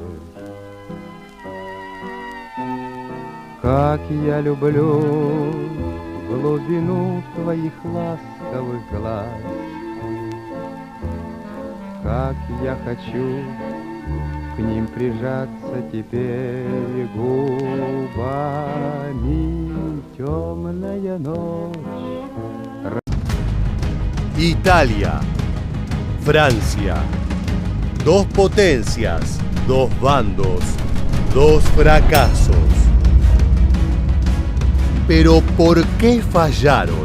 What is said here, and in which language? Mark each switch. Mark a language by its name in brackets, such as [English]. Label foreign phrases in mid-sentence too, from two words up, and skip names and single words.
[Russian] Как я люблю глубину твоих ласковых глаз, как я хочу к ним прижаться теперь губами. Темная ночь. [Spanish] Italia, Francia. Dos potencias, dos bandos, dos fracasos. Pero ¿por qué fallaron?